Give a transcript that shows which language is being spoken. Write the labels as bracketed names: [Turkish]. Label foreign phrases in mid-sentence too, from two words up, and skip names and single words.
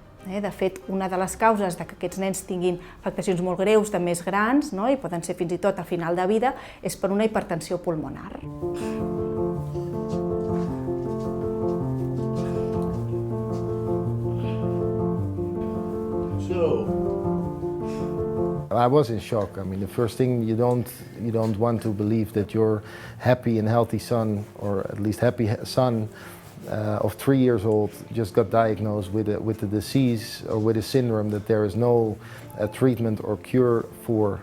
[Catalan] De fet, una de les causes que aquests nens tinguin afectacions molt greus de més grans, i poden ser fins i tot al final de vida, és per una hipertensió pulmonar. [English] I was in shock. I mean, the first thing, you don't want to believe that your happy and healthy son, or at least happy son, of 3 years old just got diagnosed with the disease or with a syndrome that there is no treatment or cure for.